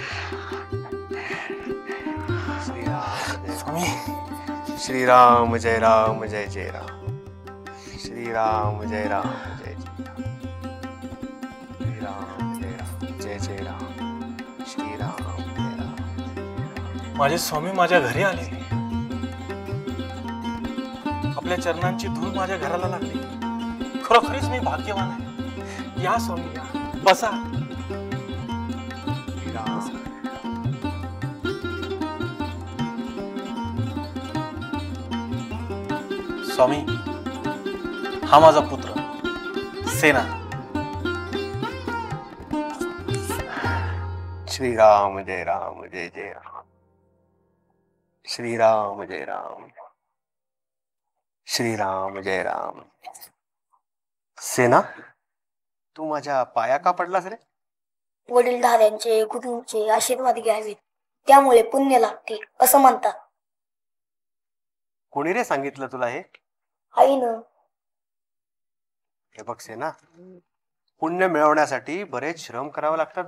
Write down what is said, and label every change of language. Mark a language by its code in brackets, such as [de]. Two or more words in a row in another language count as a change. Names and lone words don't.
[mr] स्वामी. श्रीराम जय राम जय जय राम. श्रीराम जय राम जय जय राम. श्रीराम जय राम जय जय राम. श्रीराम जय राम. माझे स्वामी माझ्या घरी आले. आपल्या चरणांची धूळ माझ्या घराला लागली. खरोखरीच मी भाग्यवान आहे. या स्वामी, या, बसा. स्वामी, हा माझा पुत्र सेना. श्रीराम जय राम जय जय राम. श्रीराम जय राम. श्रीराम जय राम. सेना, तू माझ्या पाया का पडलास रे? वडीलधाऱ्यांचे गुरूंचे आशीर्वाद घ्यावेत, त्यामुळे पुण्य लागते असं म्हणतात. कोणी रे सांगितलं तुला हे? आईनं. हे बघ सेना, पुण्य मिळवण्यासाठी बरेच श्रम करावे लागतात.